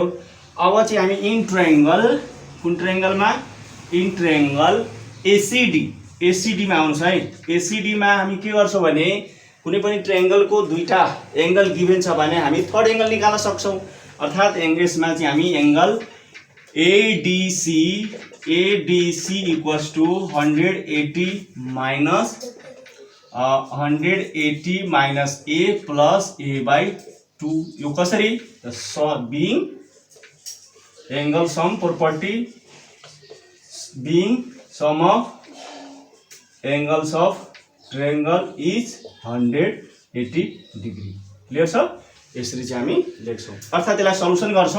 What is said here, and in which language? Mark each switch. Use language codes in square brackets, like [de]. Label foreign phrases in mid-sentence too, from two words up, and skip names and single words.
[ne] अब चाहिँ हामी [en] in triangle [ne] कुन ट्रायंगलमा [en] in triangle [ne] ACD मा आउनुस् है। ACD मा हामी के गर्छौं भने कुनै पनि ट्रायंगल को दुईटा [en] angle given [ne] छ भने हामी [en] third angle [ne] निकाल्न सक्छौं। अर्थात एंगल्समा चाहिँ हामी [en] angle ADC equals to 180 minus A plus A/2. [ne] यो कसरी [en] being angle sum property being sum of angles of triangle is 180 degree. [ne] क्लियर छ, यसरी चाहिँ हामी लेख्छौं। अर्थात त्यसलाई सल्युसन गर्छौं।